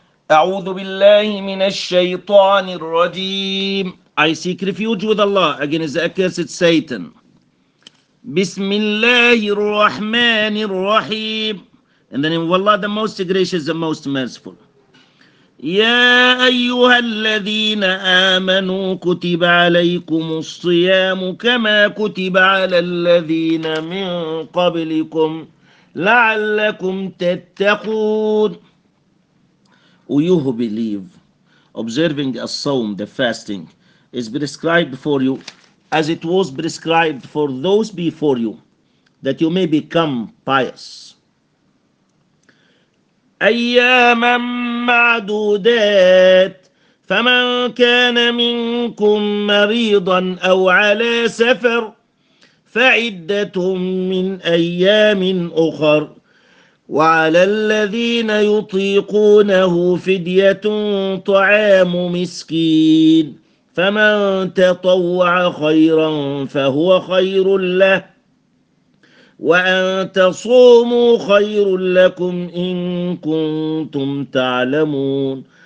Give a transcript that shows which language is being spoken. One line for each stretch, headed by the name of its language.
Arabic: أعوذ بالله من الشيطان الرجيم.
English: I seek refuge with Allah against accursed Satan.
Arabic: بسم الله الرحمن الرحيم.
English: In the name of Allah, the most gracious, the most merciful.
Arabic: يا أيها الذين آمنوا كتب عليكم الصيام كما كتب على الذين من قبلكم لعلكم تتقون.
English: Or you who believe, observing a sawm, the fasting, is prescribed for you as it was prescribed for those before you, that you may become pious.
Arabic: أَيَّامًا مَعْدُودَاتٍ فَمَنْ كَانَ مِنْكُمْ مَرِيضًا أَوْ عَلَى سَفَرٍ فَعِدَّةٌ مِّنْ أَيَّامٍ أُخَرٍ وعلى الذين يطيقونه فدية طعام مسكين فمن تطوع خيرا فهو خير له وأن تصوموا خير لكم إن كنتم تعلمون.